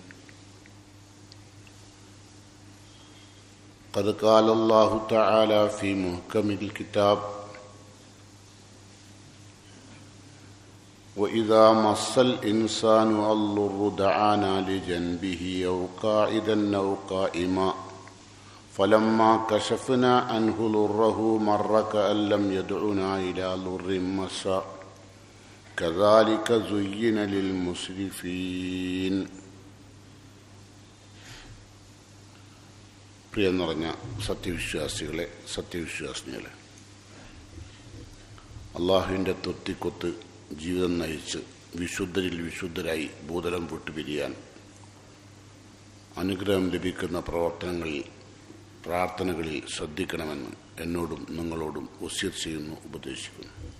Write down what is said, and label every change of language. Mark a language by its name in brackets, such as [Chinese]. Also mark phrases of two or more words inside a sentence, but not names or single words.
[Arabic] قد قال الله تعالى في محكم الكتاب وإذا مس الإنسان الضر دعانا لجنبه أو قاعدا أو قائما فلما كشفنا عنه ضره مر كأن لم يدعنا إلى ضر مسا كذلك زين للمسرفين. [Malayalam] പ്രിയം നിറഞ്ഞ സത്യവിശ്വാസികളെ, സത്യവിശ്വാസിനികളെ, അള്ളാഹുവിൻ്റെ തൊത്തിക്കൊത്ത് ജീവിതം നയിച്ച് വിശുദ്ധരിൽ വിശുദ്ധരായി ഭൂതലം വിട്ടുപിരിയാൻ അനുഗ്രഹം ലഭിക്കുന്ന പ്രവർത്തനങ്ങളിൽ, പ്രാർത്ഥനകളിൽ ശ്രദ്ധിക്കണമെന്ന് എന്നോടും നിങ്ങളോടും വസിയത്ത് ചെയ്യുന്നു, ഉപദേശിക്കുന്നു.